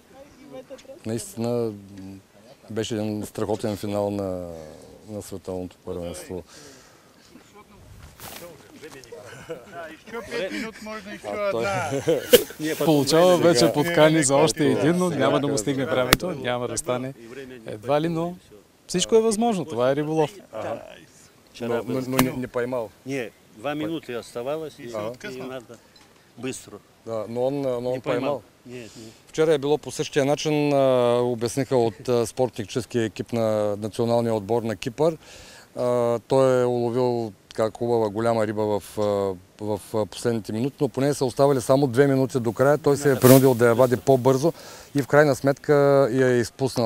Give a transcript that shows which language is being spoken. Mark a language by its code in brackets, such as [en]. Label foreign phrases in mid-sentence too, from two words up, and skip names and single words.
[bg] Наистина беше един страхотен финал на световното първенство. Получава вече подкани за още един, но няма да му стигне времето, няма да стане едва ли, но всичко е възможно, това е риболов. [ru] Но не поймал. Не, 2 минуты оставалось и надо быстро. Да, но он поймал. Нет. [bg] Вчера е било по същия начин, обясниха от спортническия екип на националния отбор на Кипър. Той е уловил хубава голяма риба в последните минути, но поне са оставали само 2 минути до края. Той се е принудил да я вади по-бързо и в крайна сметка я е изпуснал.